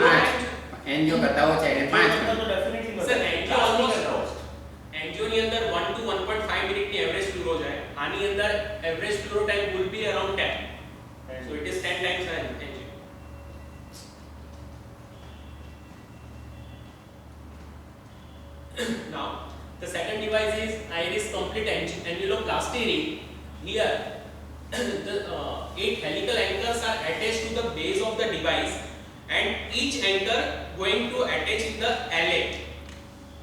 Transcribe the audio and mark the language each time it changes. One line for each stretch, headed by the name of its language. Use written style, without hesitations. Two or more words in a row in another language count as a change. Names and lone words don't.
Gujarati: પાંચ. time. એનજીઓ કરતા ઓછા એટલે 5 તો મિનિટ. ડેફિનેટલી
English: Sir, angio almost angio
Gujarati: ની અંદર 1 to 1.5 મિનિટ ની
English: average fluoro
Gujarati: જાય. આની અંદર
English: average fluoro time will be around 10. So it is 10 times an angio. Now, the second device is iris complete annuloplasty ring. Here, the 8 helical anchors are attached to the base of the device, and each anchor going to attach in the LA.